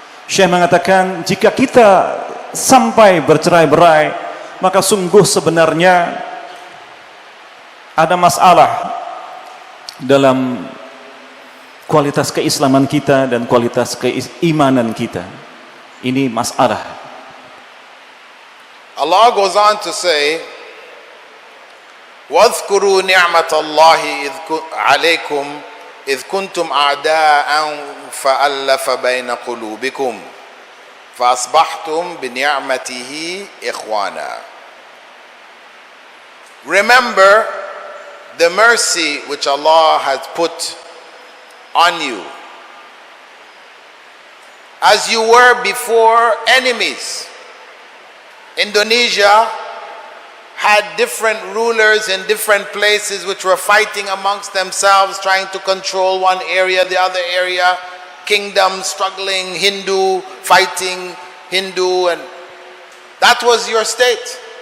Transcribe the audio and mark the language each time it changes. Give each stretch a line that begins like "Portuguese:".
Indonesian: Syekh mengatakan jika kita sampai bercerai-berai, maka sungguh sebenarnya ada masalah dalam kualitas keislaman kita dan kualitas keimanan kita. Ini masalah.
English: Allah goes on to say,
Arabic: وَاذْكُرُوا نِعْمَةَ اللَّهِ عَلَيْكُمْ إِذْ كُنْتُمْ أَعْدَاءً فَأَلَّفَ بَيْنَ قُلُوبِكُمْ فَأَصْبَحْتُمْ بِنِعْمَتِهِ إِخْوَانًا.
English: Remember the mercy which Allah has put on you, as you were before enemies. Indonesia had different rulers in different places which were fighting amongst themselves, trying to control one area, the other area, kingdom struggling, Hindu fighting Hindu, and that was your state.